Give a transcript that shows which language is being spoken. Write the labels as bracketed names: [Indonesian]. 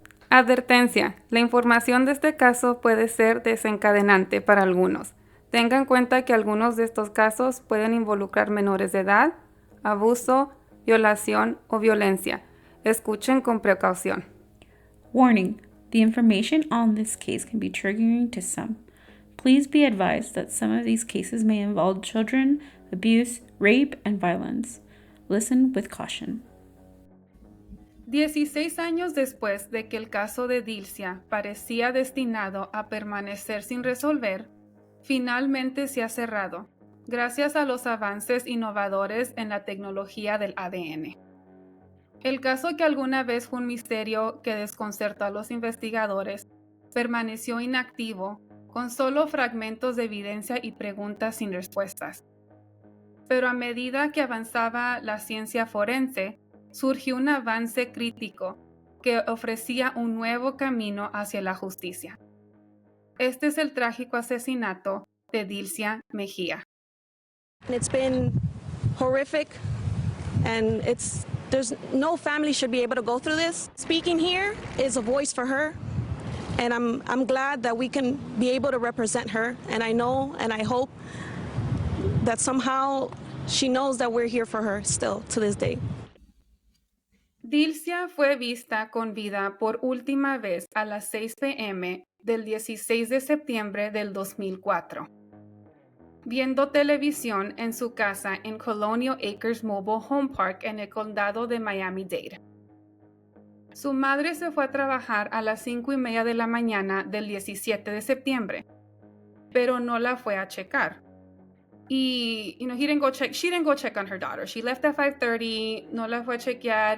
[Spanish] Advertencia. La información de este caso puede ser desencadenante para algunos. Tengan en cuenta que algunos de estos casos pueden involucrar menores de edad, abuso, violación o violencia. Escuchen con precaución. [English] Warning. The information on this case can be triggering to some. Please be advised that some of these cases may involve children, abuse, rape, and violence. Listen with caution. [Spanish] 16 años después de que el caso de Dilcia parecía destinado a permanecer sin resolver, finalmente se ha cerrado, gracias a los avances innovadores en la tecnología del ADN. El caso que alguna vez fue un misterio que desconcertó a los investigadores, permaneció inactivo, con solo fragmentos de evidencia y preguntas sin respuestas. Pero a medida que avanzaba la ciencia forense, surgió un avance crítico que ofrecía un nuevo camino hacia la justicia. Este es el trágico asesinato de Dilcia Mejía. [English] It's been horrific, and there's no family should be able to go through this. Speaking here is a voice for her, and I'm glad that we can be able to represent her, and I know and I hope that somehow she knows that we're here for her still to this day. [Spanish] Dilcia fue vista con vida por última vez a las 6 p.m. del 16 de septiembre del 2004, viendo televisión en su casa en Colonial Acres Mobile Home Park en el condado de Miami-Dade. Su madre se fue a trabajar a las 5:30 de la mañana del 17 de septiembre, pero no la fue a checar. [English] Y, she didn't go check on her daughter. She left at 5:30, [Spanish] no la fue a chequear.